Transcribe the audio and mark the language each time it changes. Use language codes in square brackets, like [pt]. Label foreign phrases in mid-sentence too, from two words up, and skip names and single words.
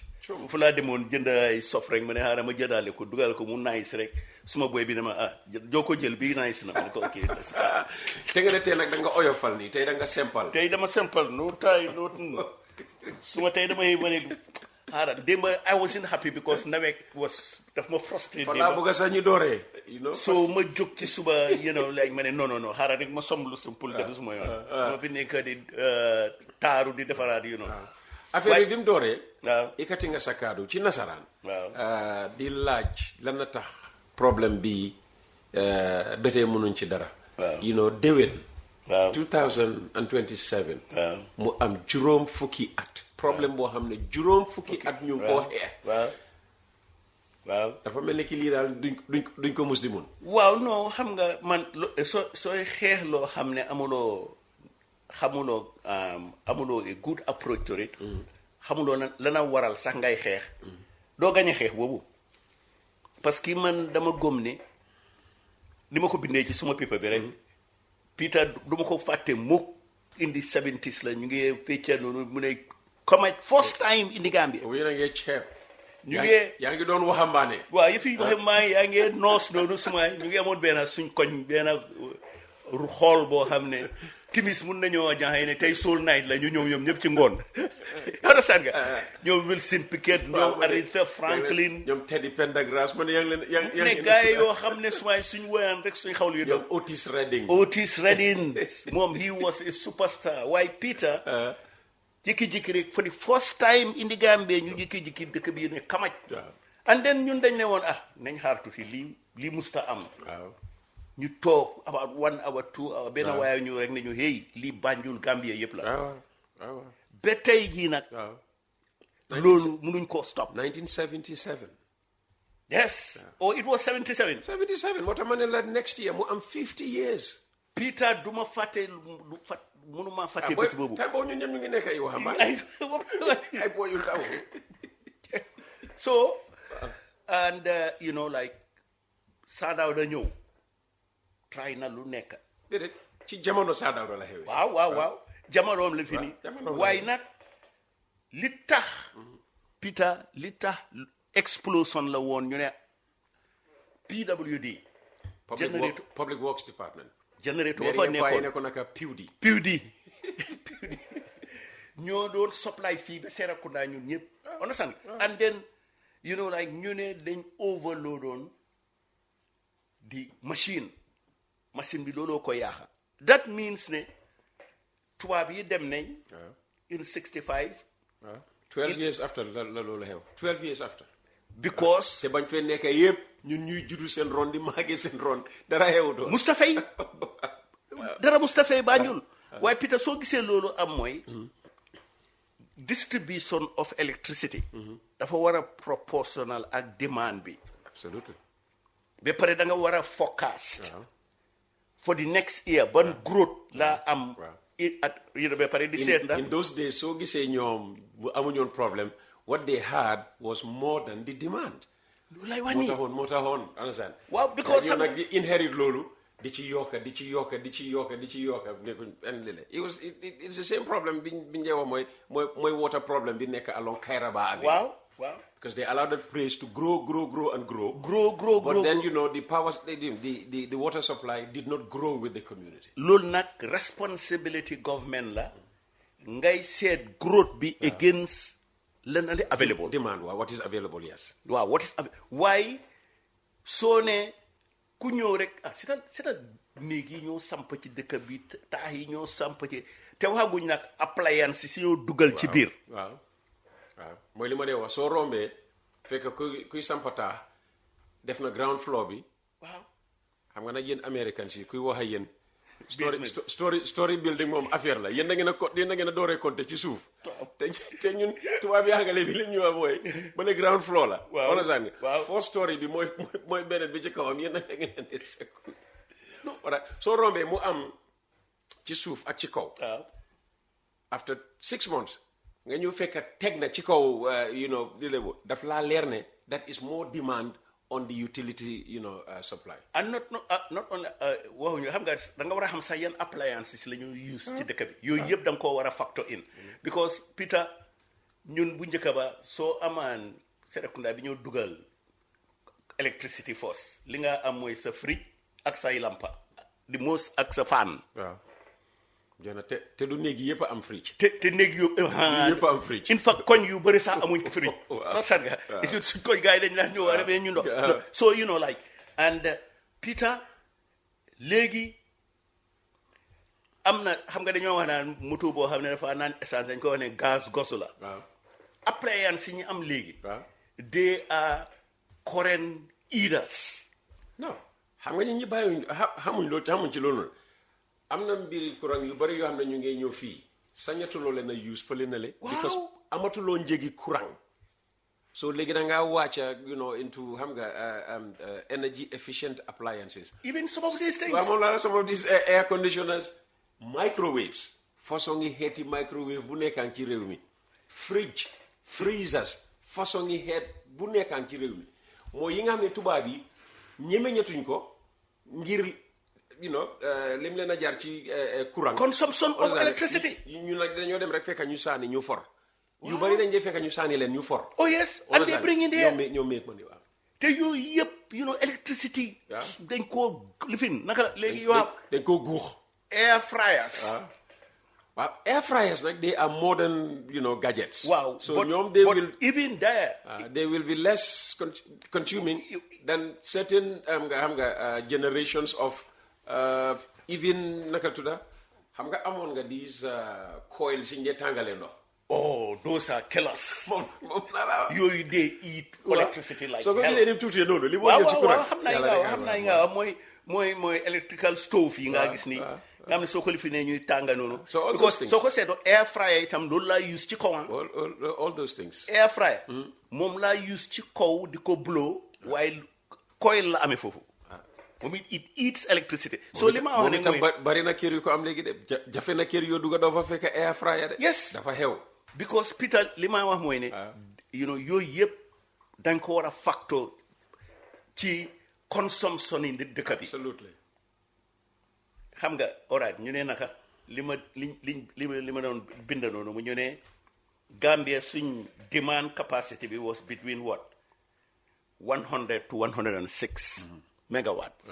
[wo] fu laa demoon jënd ay sof rek ma ne xaaral ma jëndaale ko dugal ko mu nice rek suma boy bi ne ma joo ko jël bii nice na ma ne ko ok. te nga ne tey nag da nga oyofal nii tey da nga simple. tey dama simple no tay no suma tey damay ma ne xaaral démb [en] I wasn't happy because [wo] nawet daf ma frustré. fa laa bëgg sax ñu dooree. so ma jóg ci suba like ma ne non xaaral rek ma somlu simple dem suma yoon. ma fi nekk di taaru di defaraat affaire yi di mu dooree. waaw ikati nga sa kaddu ci nasaraan. waaw di laaj lan na tax problème bi ba tey mënuñ ci dara. waaw déwén. waaw 2027. waaw mu am juróom fukki at. problème boo xam ne juróom fukki at ñu ngi koo xeex. waaw dafa mel ni ki lii daal duñ ko mus di mun. waaw non xam nga man sooy xeex loo xam ne amuloo [en] a good approach to it. [wo] xamuloo lana waral sax ngay xeex. doo gañe xeex boobu. parce que man dama gëm ne ni ma ko bindee ci suma paper bi rek Peter du ma ko fàtte mukk [en] in the 70s [wo] la ñu ngi fecca noonu mu ne comme [en] first time in the Gambia. [wo] yéen a ngi ceeb. ñu ngi yaa ngi doon waxambaane. waaw yëf yi waxambaane yaa ngi noos noonu suma ñu ngi amoon benn suñ koñ benn xool boo xam ne timis mun nañoo jaaxee ne tey [en] soul night [wo] la ñu ñëw ñoom ñëpp ci ngoon. understand nga ñoom Wilson Pickett ñoom Aretha Franklin ñoom Teddy Pendergrass man yaa ngi leen ne gars yi yoo xam ne sumay suñ woyaan rek suñ xawlu yu doon. Otis Redding moom [en] he was a superstar [wo] waaye Peter jikki-jikki rek [en] for the first time in the Gambia [wo] ñu jikki-jikki dëkk bi ne kamaj [en] and then [wo] ñun dañ ne woon nañ xaar tuuti lii musta am ñu toog [en] about 1 hour 2 hour [wo] benn waaye ñu rek ne ñu hey lii Banjul Gambia yëpp la ba tey jii nag loolu mënuñ koo stop 1977 [en] yes oh it was 77 [wo] moo tax ma ne la [en] next year [wo] mu am [en] 50 years [wo] Peter duma fàtte mënuma fàtte bés boobu tey boobu ñun ñëpp ñu ngi nekk ay waxambaane ay booy yu ndaw [en] so and you know like [wo] Saadaw da ñëw try na lu nekk déedéet ci jamono Saadaw la xewee waaw jamonoom la fi ni waaye nag li tax Peter li tax explosion la woon ñu ne PWD [en] Public Works Department [wo] generator ba fa nekkoon naka PWD ñoo doon supply fii ba Serekunda ñun ñëpp [en] understand and then you know like [wo] ñu ne dañ [en] overload on [wo] di machine bi looloo ko yaaxa [en] that means [wo] ne tubaab yi dem nañ [en] in 65 12 years after [wo] la loolu xew [en] 12 years after because [wo] te bañ fee nekk yëpp ñun ñuy juddu seen ron di màggee seen ron dara xewutoo dara Mustapha Banjul waaye Peter soo gisee loolu am mooy [en] distribution of electricity [wo] dafa war a proportional ak demand bi [en] absolutely [wo] ba pare da nga war a forecast [en] for the next year [wo] ban growth laa am ba pare di seet ndax [en] in those days [wo] soo gisee ñoom bu amuñoon [en] problème what they had was more than the demand [wo] lay wax nii moo taxoon understand waaw because ñoom nag di inherit loolu di ci yokka [en] it's the same problem [wo] bi ñëwa mooy [en] water problem [wo] bi nekk along Kairaba Avenue waaw [en] because they allowed the place to grow and grow but then you know the power the water supply did not grow with the community [wo] loolu nag responsibility government la ngay seet growth bi against lan ali available [en] demand what is available yes what is why [wo] soo ne ku ñëw rek c'est néeg yi ñoo samp ci dëkk bi taax yi ñoo samp ci te waxaguñ nag appliance si ñoo dugal ci biir waaw mooy li ma dee wax soo rombee fekk kuy samp taax def na ground floor bi waaw xam nga nag yéen Americans yi kuy wax ak yéen [en] story building [wo] moom affaire la yéen da ngeen a dooree compter ci suuf te ñun tubaab yi àngale bi lim ñu wax mooy ba ne [en] ground floor [wo] la wala sànni [en] first story [wo] bi mooy beneen bi ci kawam yéen da ngeen ne second wala soo rombee mu am ci suuf ak ci kaw [en] after 6 months [wo] nga ñëw fekk teg na ci kaw di lebu daf laa leer ne [en] that is more demand on the utility supply and not only [wo] waxuñu xam nga da nga war a xam sax yan appliances la ñu use ci dëkk bi yooyu yëpp da nga koo war a [en] factor in because [wo] Peter ñun bu njëkk ba soo amaan Serekunda bi ñoo dugal electricity force li nga am mooy sa fridge ak say lampa di most ak sa fan jona te du néeg yëpp am fridge te néeg yëpp am fridge in fact koñ yu bëri sax amuñ fridge sat nga suñ koñ gars yi dañ la ñëw war a bee ñu ndox [en] so like and [wo] Peter léegi am na xam nga dañoo wax naan moto boo xam ne dafa naan essence dañ ko wax ne gaz gosu la appliance si ñu am léegi [en] they are current eaters [wo] non xam nga ñi bàyyiwuñ xamuñ ci loolu am na mbiri courant yu bari yoo xam ne ñu ngi ñëw fii sañatuloo leen a use fële na le because amatuloo njëgi courant so léegi da ngaa wàcca into xam nga [en] energy efficient appliances even some of these things [wo] moom la [en] some of these air conditioners microwaves [wo] façon ngi xeeti microwave bu nekkaan ci réew mi [en] fridge freezers [wo] façon ngi xeet bu nekkaan ci réew mi mooy yi nga xam ne tubaab yi ñemeñatuñ ko ngir lim leen a jaar ci courant. [en] consumption of electricity. [wo] ñu nag dañoo dem rek fekk ñu saani ñu for. yu bari dañ dee fekk ñu saani leen ñu for. [en] oh yes and they bring in there [wo] ñoom [en] make money [wo] waaw. te yooyu yëpp electricity. dañ koo lifin naka léegi yoo xam. dañ koo guux. [en] air fryers. waaw air fryers nag they are modern gadgets. Wow. So but even there. They will be less consuming than certain generations of even [wo] naka tudda xam nga amoon nga [en] these coils [wo] yi ñu tàngale ndox. [en] Oh, those are killers. Yooyu they eat electricity like hell. So [wo] ko gisee ni tuuti noonu li moo jël ci courant. xam naa nga mooy [en] electrical stove [wo] yi nga gis ni. nga xam ne soo ko lifinee ñuy tànga noonu. Because soo ko seetoo [en] air fryer [wo] itam loolu laa use ci kawam. [en] All those things. Air fryer. [wo] moom laa use ci kaw di ko blow. waaye coil la amee foofu. moom [en] it eats electricity. So [wo] li ma wax ne mooy bari na kër yu ko am léegi de jafe na kër yoo dugga doo fa fekk [en] air fryer [wo] de. [en] Yes [wo] dafa xew. Because Peter li ma wax mooy ne. yooyu yëpp dañ ko war a factor ci consumption yi dëkk bi. [en] Absolutely. [wo] xam nga alright ñu ne naka li ma doon bind noonu mu ñu ne Gambia suñ [en] demand capacity [wo] bi [en] was between what 100 to 106 megawatts.